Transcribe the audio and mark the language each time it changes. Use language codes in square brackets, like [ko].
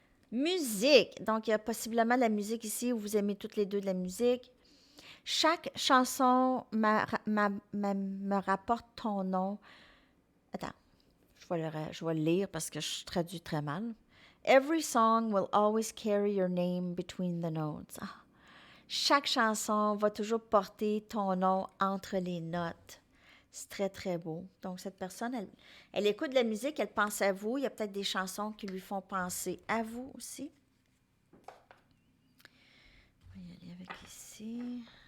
[fr] Musique. Donc, il y a possiblement de la musique ici où vous aimez toutes les deux de la musique. Chaque chanson me rapporte ton nom. Attends, je vais le lire parce que je traduis très mal. [en] Every song will always carry your name between the notes. Ah. [fr] Chaque chanson va toujours porter ton nom entre les notes. C'est très, très beau. Donc, cette personne, elle écoute de la musique, elle pense à vous. Il y a peut-être des chansons qui lui font penser à vous aussi. On va y aller avec ici.